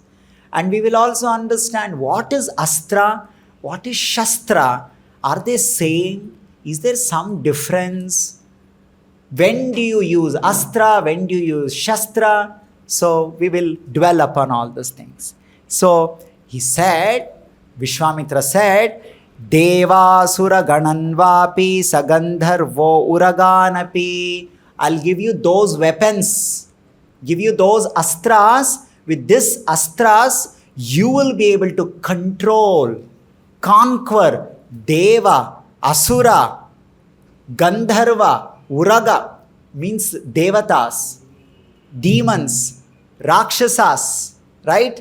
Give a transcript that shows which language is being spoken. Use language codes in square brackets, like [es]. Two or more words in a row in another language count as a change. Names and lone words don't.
[en] And we will also understand what is astra, what is shastra. Are they same? Is there some difference? When do you use astra? When do you use shastra? So we will dwell upon all those things. So he said, Vishwamitra said, [sa] देव सुर गणान्वपि सगन्धर्वो उरगणपि [en] I'll give you those weapons, give you those astras. With this astras, you will be able to control, conquer Deva, Asura, Gandharva, Uraga, means Devatas, demons, Rakshasas, right?